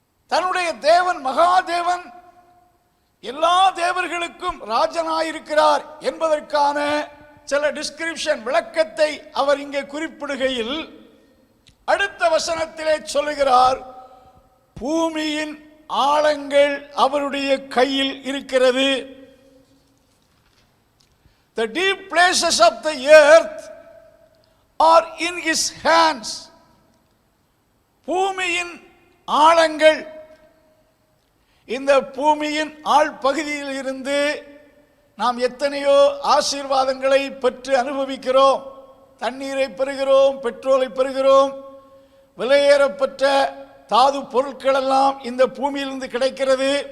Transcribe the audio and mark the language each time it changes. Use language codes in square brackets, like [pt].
[ta] தன்னுடைய தேவன் மகாதேவன், எல்லா தேவர்களுக்கும் ராஜனாயிருக்கிறார் என்பதற்கான சில டிஸ்கிரிப்ஷன் விளக்கத்தை அவர் இங்கே குறிப்பிடுகையில் அடுத்த வசனத்திலே சொல்லுகிறார், பூமியின் ஆழங்கள் அவருடைய கையில் இருக்கிறது. [en] The deep places of the earth are in his hands. [ta] பூமியின் ஆழங்கள், இந்த பூமியின் ஆழ் பகுதியில் இருந்து நாம் எத்தனையோ ஆசீர்வாதங்களை பெற்று அனுபவிக்கிறோம். தண்ணீரை பெறுகிறோம், பெட்ரோலை பெறுகிறோம், விலையேறப்பட்ட தாது பொருட்கள் எல்லாம் இந்த பூமியிலிருந்து கிடைக்கிறது.